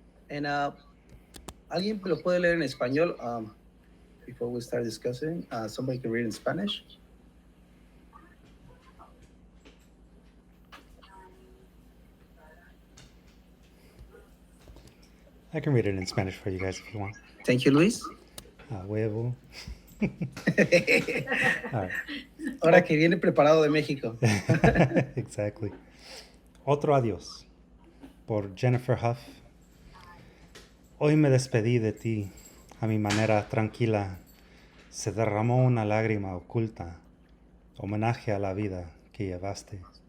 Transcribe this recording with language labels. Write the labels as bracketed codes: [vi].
[en] And [es] ¿alguien lo puede leer en español? [en] Before we start discussing, somebody can read in Spanish. I can read it in Spanish for you guys if you want. Thank you, Luis. Huevo. All right. [es] Ahora que viene preparado de México. [en] Exactly. [es] Otro adiós, por Jennifer Huff. Hoy me despedí de ti, a mi manera tranquila. Se derramó una lágrima oculta, homenaje a la vida que llevaste.